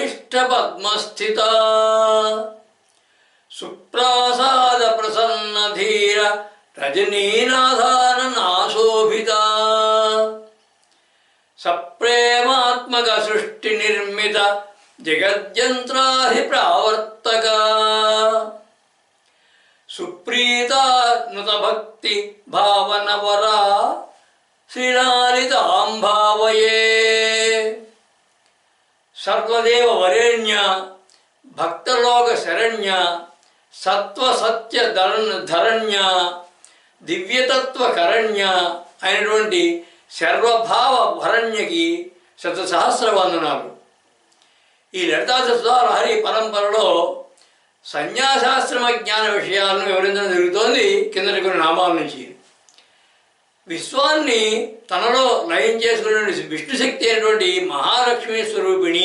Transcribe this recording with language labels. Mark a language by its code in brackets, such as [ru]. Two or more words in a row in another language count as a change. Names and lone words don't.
[sa] पद्मस्थिता सुप्रासाद प्रसन्न धीर रजनीनाथाननाशोभिता सप्रेमात्मक सृष्टि निर्मित जगद्यंत्राधिप्रावर्तक सुप्रीता नुत भक्ति भावनवरा श्रीलालितां भावये सर्वदेव वरेण्य भक्तलोक शरण्य सत्व सत्य धरण्य दिव्यतत्व करण्य [te] అయినటువంటి సర్వభావ భరణ్యకి శతసహస్ర వందనాలు. ఈ లలితా సహస్రనామ పరంపరలో సన్యాసాశ్రమ జ్ఞాన విషయాలను వివరించడం జరుగుతోంది. కిందటి కొన్ని నామాల నుంచి విశ్వాన్ని తనలో లయం చేసుకున్నటువంటి విష్ణుశక్తి అయినటువంటి మహాలక్ష్మి స్వరూపిణి,